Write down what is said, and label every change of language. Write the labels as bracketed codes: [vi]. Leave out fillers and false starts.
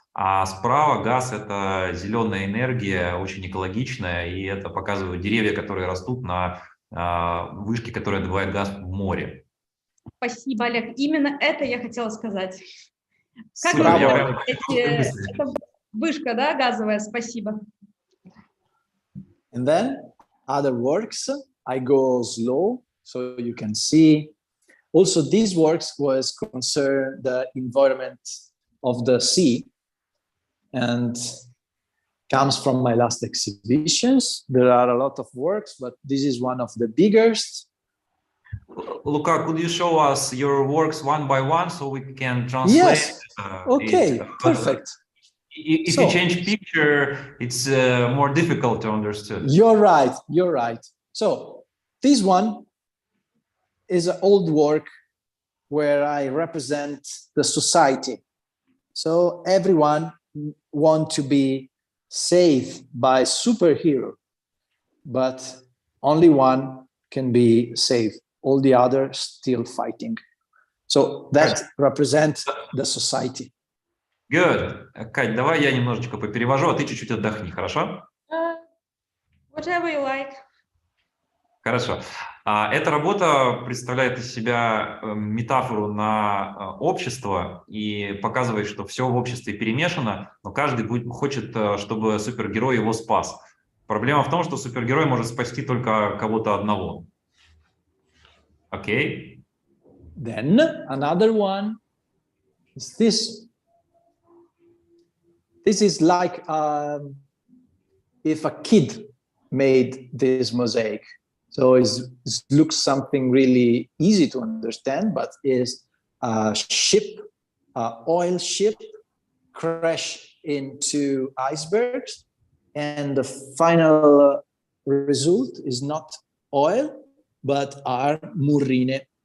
[ru] А справа газ – это зеленая энергия, очень экологичная, и это показывают деревья, которые растут на вышке, которая добывает газ в море. Спасибо, Олег. Именно это я хотела сказать. Как это вышка, да, газовая? Спасибо. [en] And then other works, I go slow, so you can see. Also, these works was concern the environment of the sea, and comes from my last exhibitions. There are a lot of works, but this is one of the biggest. Luca, could you show us your works one by one so we can translate? Yes. Okay, perfect. If you change picture, it's more difficult to understand. You're right. So this one is an old work where I represent the society. So everyone want to be saved by superhero, but only one can be saved. All the others still fighting. So that represents the society. Good. [ru] Кать, давай я немножечко поперевожу, а ты чуть-чуть отдохни, хорошо? [en] Whatever you like. [ru] Хорошо. Эта работа представляет из себя метафору на общество и показывает, что все в обществе перемешано, но каждый хочет, чтобы супергерой его спас. Проблема в том, что супергерой может спасти только кого-то одного. Окей? [en] Then another one is this. This is like if a kid made this mosaic. So it looks something really easy to understand, but is a ship, an oil ship, crash into icebergs, and the final result is not oil, but are murrine.